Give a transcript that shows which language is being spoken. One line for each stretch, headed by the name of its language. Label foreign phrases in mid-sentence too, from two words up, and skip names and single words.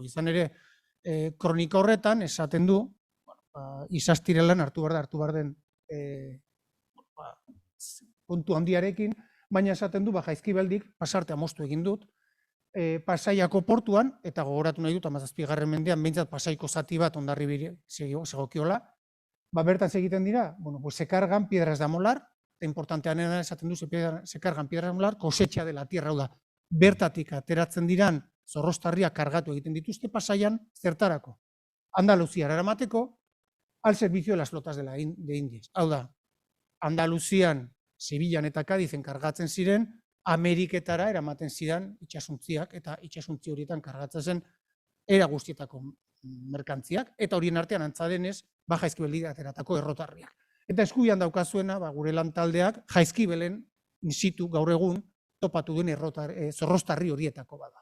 Basque: Izan ere, kronika horretan esaten du, Isastirelan hartu behar den puntu handiarekin, baina esaten du, Jaizkibeldik pasartea moztu egin dut, Pasaiako portuan, eta gogoratu nahi dut, 17. mendean, behintzat Pasaiko zati bat Hondarribiri segokiola, bertan egiten dira,
Spanish: se cargan piedras de amolar,
Basque: eta importantean esaten du,
Spanish: se cargan piedras de amolar, kosetxa de la tierra,
Basque: hau da, bertatik ateratzen diran zorroztarriak kargatu egiten dituzte Pasaian, zertarako. Andaluziara eramateko,
Spanish: al servicio de las flotas de Indies.
Basque: Hau da, Andaluzian, Sevillan eta Kadizen kargatzen ziren, Ameriketara eramaten zidan itxasuntziak, eta itxasuntzi horietan kargatzen zen era guztietako merkantziak, eta horien artean antzadenez, Jaizkibeldik ateratako errotarriak. Eta eskubian daukazuena, gure lantaldeak, Jaizkibelen, in situ, gaur egun, topatu duen zorroztarri horietako bada.